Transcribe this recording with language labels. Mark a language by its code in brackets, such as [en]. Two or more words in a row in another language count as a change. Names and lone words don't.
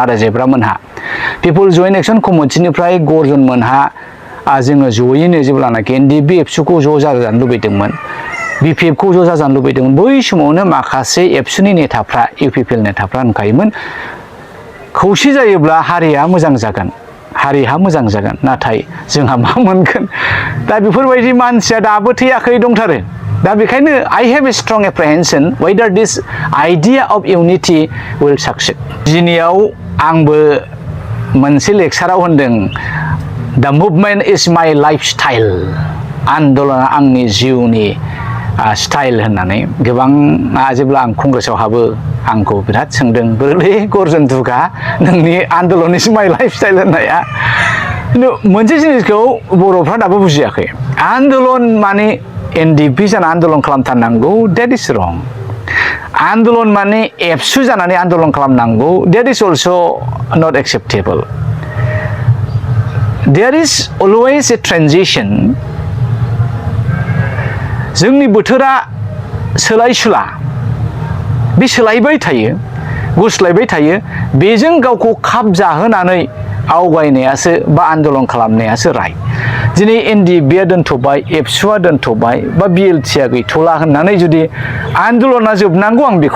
[brx] आरो जेब्रामोनहा पिपल जयेन्ट एक्सन कमिटिनिफ्राय गर्जन मोनहा जोङो जयैनो जेब्लानाखि एनडिएफबि एबसुखौ ज' जाजानो लुबैदोंमोन BPFखौ ज' जाजानो लुबैदोंमोन बै समावनो माखासे एबसुनि नेताफ्रा UPPL नेताफ्रा होनखायोमोन खौसे जायोब्ला हारिया मोजां जागोन हारिहा मोजां जागोन नाथाय जोंहा मा मोनगोन दा बेफोरबायदि मानसिया दाबो थैयाखै दंथारो दा बेखायनो I have a strong apprehension [en] whether this idea of unity will succeed [brx] दिनैयाव आंबो मोनसे लेक्साराव होनदों [en] The movement is my lifestyle [brx] आन्दलना आंनि जिउनि स्टाइल होननानै गोबां जेब्ला आं कंग्रेसआव हाबो आंखौ बिराद सोंदों बोरैलै गर्जन दुगा नोंनि आन्दलन [en] is my lifestyle [brx] होननाया खिन्थु मोनसे जिनिसखौ बर'फ्रा दाबो बुजियाखै आन्दलन माने एनडिएफबि जाना आन्दलन खालामथारनांगौ [en] that is wrong [brx] आन्दलन माने एबसु जानानै आन्दलन खालामनांगौ [en] that is also not acceptable there is always a transition [brx] जोंनि बोथोरा सोलाय सुला बे सोलायबाय थायो गुस्लायबाय थायो बेजों गावखौ खाब जाहोनानै आवगायनायासो बा आन्दलन खालामनायासो राय दिनै एनडिएफबिआ दोनथ'बाय एबसुआ दोनथ'बाय बा बिएलटिआ गैथ'ला होननानै जुदि आन्दलना जोबनांगौ आं बेखौ